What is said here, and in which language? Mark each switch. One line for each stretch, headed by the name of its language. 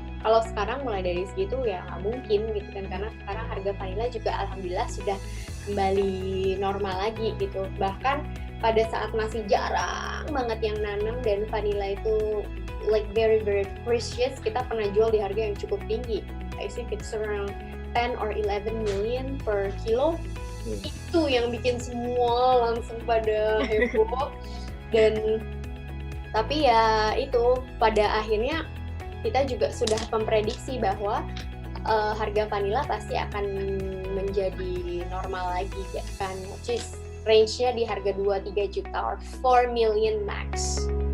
Indonesian: Kalau sekarang mulai dari segitu ya nggak mungkin gitu kan, karena sekarang harga vanilla juga alhamdulillah sudah kembali normal lagi gitu. Bahkan pada saat masih jarang banget yang nanam dan vanilla itu
English: like very very precious,
Indonesian: kita pernah jual di harga yang cukup tinggi.
English: I think it's around 10 or 11 million per kilo.
Indonesian: Itu yang bikin semua langsung pada heboh. Dan tapi ya itu pada akhirnya kita juga sudah memprediksi bahwa harga vanilla pasti akan menjadi normal lagi ya kan,
English: which is
Indonesian: range-nya di harga 2-3 juta
English: or 4 million max.